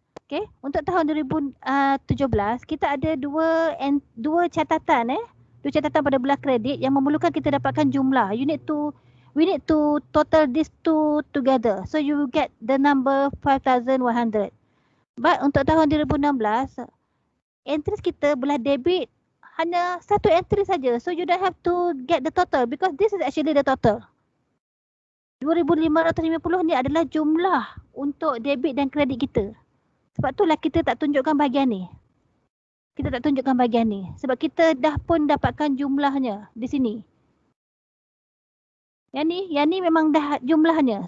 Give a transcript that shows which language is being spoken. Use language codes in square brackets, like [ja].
[ms] Okay, untuk tahun 2017 kita ada dua catatan dua catatan pada belah kredit yang memerlukan kita dapatkan jumlah. [en] We need to total these two together. So you will get the number 5,100. [ms] But untuk tahun 2016 entries kita belah debit hanya satu entry saja. [en] So you don't have to get the total because this is actually the total. [ms] 2,550 ni adalah jumlah untuk debit dan kredit kita. Sebab itulah kita tak tunjukkan bahagian ni. Kita tak tunjukkan bahagian ni. Sebab kita dah pun dapatkan jumlahnya di sini. Yang ni memang dah jumlahnya.